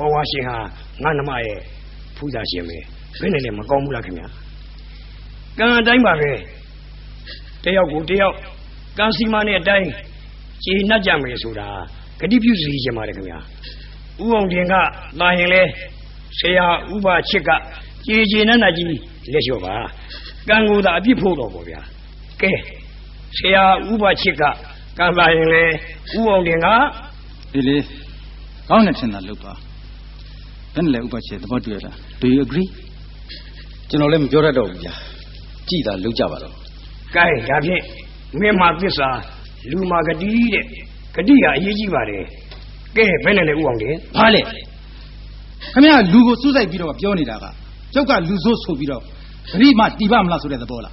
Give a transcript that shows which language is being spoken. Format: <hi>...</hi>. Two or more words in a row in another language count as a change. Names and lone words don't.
<my>ဝရှင်ဟာငါနှမရဲ့ဖူးစာရှင်ပဲဘယ်နဲ့လဲမကောင်းဘူးလားခင်ဗျာကံအတိုင်းပါပဲတယောက်ကိုတယောက်ကံစီမနဲ့အတိုင်းခြေနှက်ကြမယ်ဆိုတာဂတိပြုစီခြင်းပါတယ်ခင်ဗျာဦးအောင်တင်ကလာရင်လဲဆရာဥပချစ်ကခြေနှက်ကြီးလက်လျှော့ပါကံကိုသာအပြစ်ဖို့တော့ပေါ့ဗျာကဲဆရာဥပချစ်ကကံလာရင်လဲဦးအောင်တင်က ဒီလေကောင်းတယ်ထင်တာလုပ်ပါဘယ်နဲ့လဲဥပချစ်သဘောတူရလား</my> <en>Do you agree</en> <my>ကျွန်တော်လည်းမပြောတတ်တော့ဘူးဗျာကြည်သာလုပ်ကြပါတော့ ကဲဒါဖြင့်မင်းမှာသစ္စာလူမှာဂတိတဲ့ဂတိကအရေးကြီးပါတယ်ကဲဘယ်နဲ့လဲဦးအောင်တင် ဘာလဲခင်ဗျာလူကိုစူးစိုက်ပြီးတော့ပြောနေတာကကျုပ်ကလူဆိုးဆိုပြီးတော့ဂတိမှတီးပါမလားဆိုတဲ့သဘောလား</my>